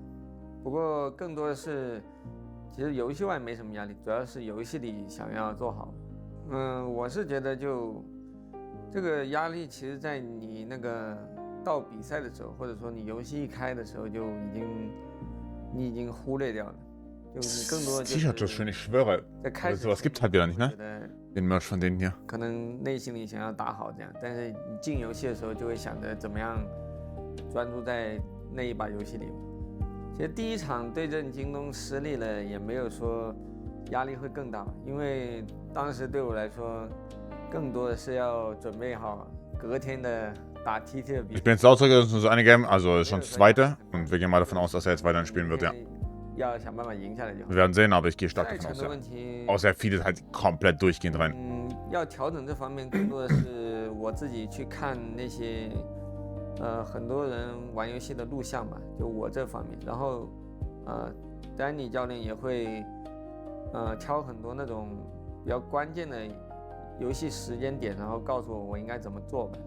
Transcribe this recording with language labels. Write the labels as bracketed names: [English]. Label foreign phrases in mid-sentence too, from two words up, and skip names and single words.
[Chinese] 不过更多的是，其实游戏外没什么压力，主要是游戏里想要做好。我是觉得就这个压力，其实在你那个到比赛的时候，或者说你游戏一开的时候，就已经忽略掉了。就你更多的就是 [German] T-Shirt so schön, ich schwöre. [Chinese] 在开始 [German] Sowas gibt halt wieder nicht, ne? [Chinese] 觉得 [German] Den Merch von denen hier. [Chinese] 可能内心里想要打好这样，但是你进游戏的时候就会想着怎么样专注在那一把游戏里。其实第一场对阵京东失利了，也没有说压力会更大，因为当时对我来说，更多的是要准备好隔天的打 TT 的比赛。 [German] Ich bin jetzt auch zurück, das ist nur so eine Game, also ist schon das zweite. Und wir gehen mal davon aus, dass er jetzt weiterhin spielen wird, ja. [Chinese] 要想办法赢下来就好。 [German] Wir werden sehen, aber ich gehe stark [Chinese] 赛 [German] davon [Chinese] 程 [German] aus, [Chinese] 的 [German] ja. [Chinese] 问题， [German] Außer er feedet halt komplett durchgehend rein. [Chinese] 要调整这方面，更多的是我自己去看那些很多人玩游戏的录像吧，就我这方面。然后Danny 教练也会挑很多那种比较关键的游戏时间点，然后告诉我应该怎么做吧。